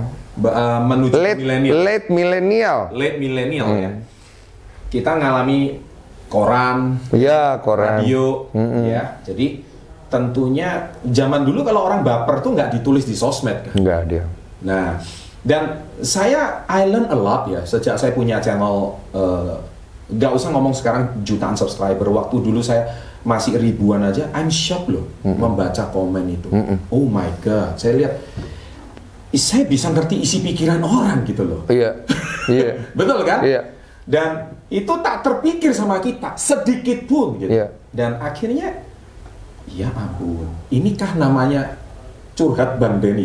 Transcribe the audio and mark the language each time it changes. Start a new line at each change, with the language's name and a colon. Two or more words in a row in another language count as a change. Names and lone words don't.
Indonesian: Menuju milenial.
English: Late millennial
Indonesian: ya. Kita ngalami koran, radio, ya. Jadi tentunya zaman dulu kalau orang baper tuh nggak ditulis di sosmed kan? Nggak dia. Nah, dan
English: I learn a lot
Indonesian: ya sejak saya punya channel. Nggak usah ngomong sekarang jutaan subscriber. Waktu dulu saya masih ribuan aja,
English: I'm shocked
Indonesian: loh membaca komen itu.
English: Oh my god,
Indonesian: saya lihat. Saya bisa ngerti isi pikiran orang gitu loh. Iya. Betul kan? Iya. Dan itu tak terpikir sama kita sedikit pun gitu. Iya. Dan akhirnya ya ampun, inikah namanya curhat Bang Denny ya?